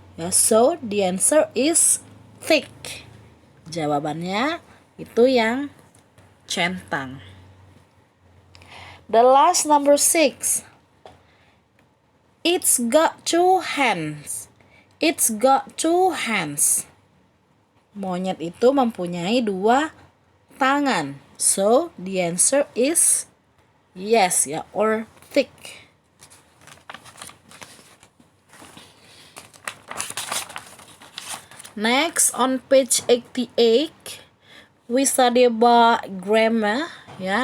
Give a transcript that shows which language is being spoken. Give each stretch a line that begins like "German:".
English: Ya, so the answer is thick.
Indonesian: Jawabannya itu yang centang.
English: The last, number 6. It's got 2 hands. It's got 2 hands.
Indonesian: Monyet itu mempunyai 2 tangan.
English: So the answer is yes ya, or thick. Next, on page 88, we study about grammar ya.